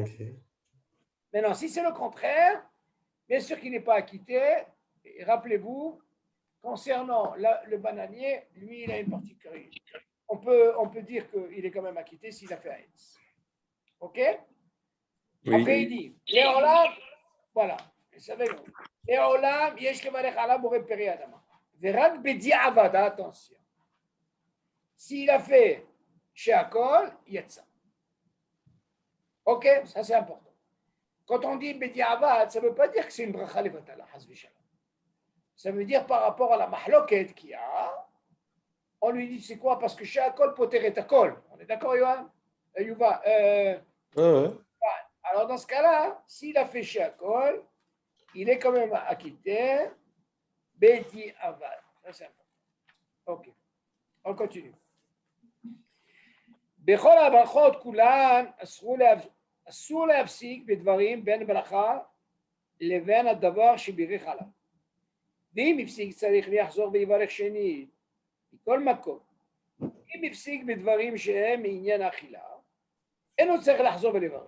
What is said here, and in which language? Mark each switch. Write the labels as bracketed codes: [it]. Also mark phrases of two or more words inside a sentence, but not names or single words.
[fr] Maintenant, si c'est le contraire, bien sûr qu'il n'est pas acquitté. Et rappelez-vous, concernant le bananier, lui, il a une particularité. On peut dire qu'il est quand même acquitté s'il a fait Aetz. OK? Oui. Après, il dit, Léolam, voilà, savez-vous, [he] לעולם יש לברך על בורא פרי אדמה. ורק בדיעבד, [fr] attention. S'il a fait [he] שהכל יצא. [fr] OK? Ça, c'est important. Quand on dit bediavad, ça ne veut pas dire que c'est une [he] ברכה לבטלה חס ושלום. [fr] Ça veut dire par rapport à la mahloket qu'il y a, on lui dit c'est quoi? Parce que [he] שהכל פוטר את הכל. [fr] On est d'accord, Yohan? Yuva. Alors, dans ce cas-là, s'il a fait sheakol, il est quand même acquitté. Bedi avad. Ça, c'est important. OK. On continue. [he] בכל הברכות כולן אסור להפסיק בדברים בין ברכה לבין הדבר שבירך עליו. ואם הפסיק צריך לחזור ויברך שנית, מכל מקום. אם הפסיק בדברים שהם מעניין האכילה, אינו צריך לחזור ולברך.